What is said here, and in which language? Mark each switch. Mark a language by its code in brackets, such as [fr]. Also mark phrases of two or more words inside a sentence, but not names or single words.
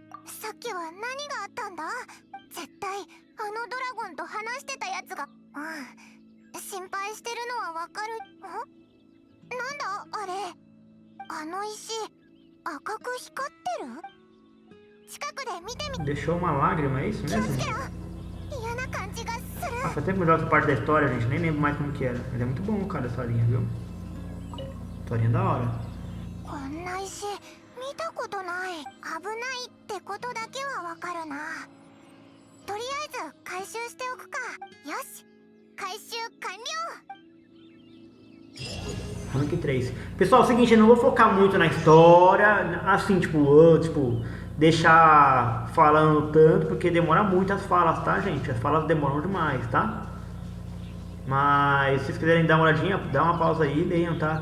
[ja] さっきは何があったんだ？絶対あのドラゴンと話してたやつが。心配してるのはわかる。なんだあれ。あの石赤く光ってる。近くで見てみ。 [pt] Deixou uma lágrima, é isso [ja] 気を [pt] mesmo? [ja] つけろ。嫌な感じがする。 [pt] Ah, faz tempo que eu jogo essa parte da história, gente. Nem lembro mais como que era. Mas é muito bom, cara, essa linha, viu? Historinha da hora. [ja] こんな石見たことない。危ないってことだけはわかるな。とりあえず回収しておくか。よし、回収完了。 [pt] Rank 3. Pessoal, é o seguinte, eu não vou focar muito na história, assim, tipo, deixar falando tanto, porque demora muito as falas, tá, gente? As falas demoram demais, tá? Mas se vocês quiserem dar uma olhadinha, dá uma pausa aí e leiam, tá?